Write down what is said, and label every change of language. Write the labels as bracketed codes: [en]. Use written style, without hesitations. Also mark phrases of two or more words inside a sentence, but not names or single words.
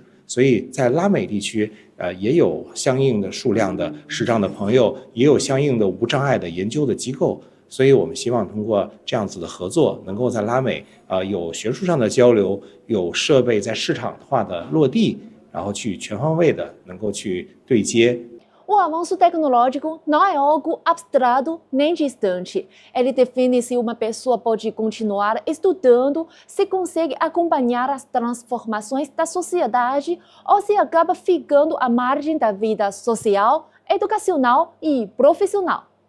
[zh] 所以在拉美地区，也有相应的数量的视障的朋友，也有相应的无障碍的研究的机构。所以我们希望通过这样子的合作，能够在拉美有学术上的交流，有设备在市场化的落地，然后去全方位的能够去对接。 [pt] O avanço tecnológico não é algo abstrato nem distante. Ele define se uma pessoa pode continuar estudando, se consegue acompanhar as transformações da sociedade ou se acaba ficando à margem da vida social, educacional e profissional.